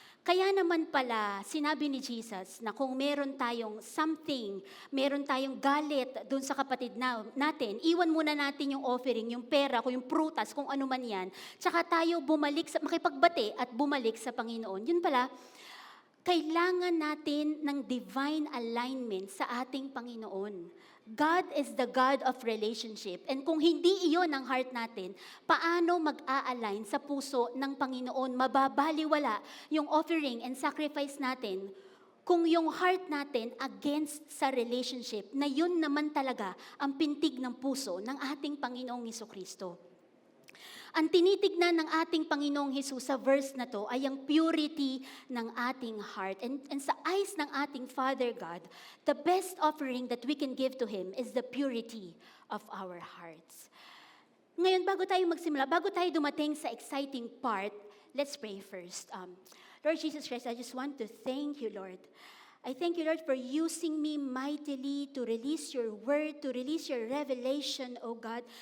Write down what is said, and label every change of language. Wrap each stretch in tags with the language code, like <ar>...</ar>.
<tl>Kaya naman pala, sinabi ni Jesus na kung meron tayong</tl> <en>something,</en> <tl>meron tayong galit dun sa kapatid natin, iwan muna natin yung offering, yung pera, kung yung prutas, kung ano man yan, tsaka tayo makipagbati at bumalik sa Panginoon. Yun pala, kailangan natin ng</tl> <en>divine alignment</en> <tl>sa ating Panginoon.</tl> <en>God is the God of relationship.</en> <tl>And kung hindi iyon ang heart natin, paano mag-a-align sa puso ng Panginoon? Mababaliwala yung offering and sacrifice natin kung yung heart natin against sa relationship na yun naman talaga ang pintig ng puso ng ating Panginoong Hesukristo. Ang tinitignan ng ating Panginoong Hesus sa verse na to ay ang purity ng ating heart.</tl> <en>And</en> <tl>sa</tl> <en>eyes</en> <tl>ng ating</tl> <en>Father God, the best offering that we can give to Him is the purity of our hearts.</en> <tl>Ngayon, bago tayo magsimula, bago tayo dumating sa exciting part,</tl> <en>let's pray first. Lord Jesus Christ, I just want to thank you, Lord. I thank you, Lord, for using me mightily to release your word, to release your revelation, O God.</en>